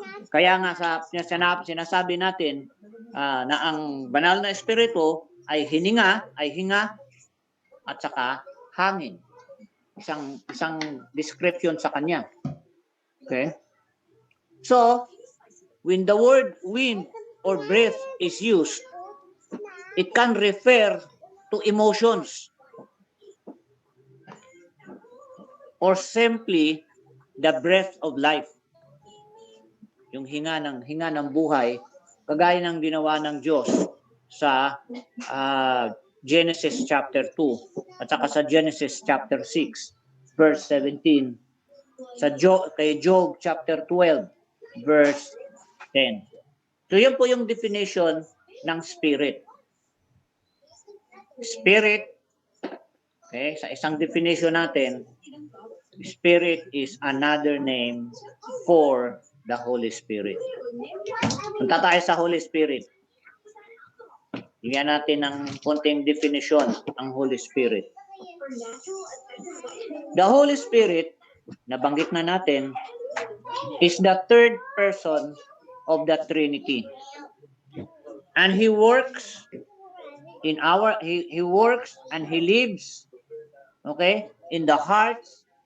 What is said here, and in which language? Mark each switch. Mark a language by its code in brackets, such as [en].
[tl] Kaya nga sinasabi natin na ang banal na espiritu ay hininga, ay hinga, at saka hangin. Isang description sa kanya. Okay? [en] So, when the word wind or breath is used, it can refer to emotions or simply the breath of life. [tl] Yung hinga ng buhay, kagaya ng ginawa ng Diyos sa Genesis chapter 2 at saka sa Genesis chapter 6 verse 17, kay Job chapter 12 verse 10. So yun po yung definition ng spirit. Spirit, okay, sa isang definition natin, [en] spirit is another name for the Holy Spirit. [tl] Punta tayo sa Holy Spirit. Bigyan natin ng konting definition ang Holy Spirit. [en] The Holy Spirit, [tl] nabanggit na natin, [en] is the third person of the Trinity. And he works he works and he lives, okay, in the hearts